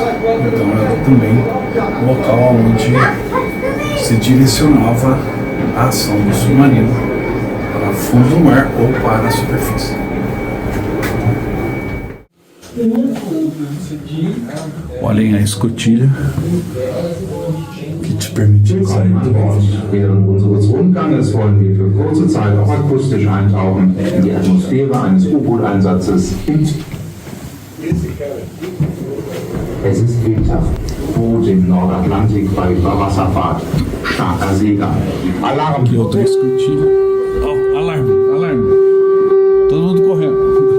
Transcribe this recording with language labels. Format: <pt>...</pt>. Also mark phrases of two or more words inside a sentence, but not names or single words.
<pt>Então era também o local onde se direcionava a ação do submarino para fundo do mar ou para a superfície. Olhem a escotilha que te permite sair do navio.</pt> <de>Während unseres Rundganges wollen wir für kurze Zeit auch akustisch eintauchen in die Atmosphäre eines U-Boot-Einsatzes. Es ist windhaft. Boot im Nordatlantik bei Überwasserfahrt. Starker Seegang. Alarm!</de> <pt>Aqui outra escotilha. Oh, alarme, alarme. Todo mundo correndo.</pt>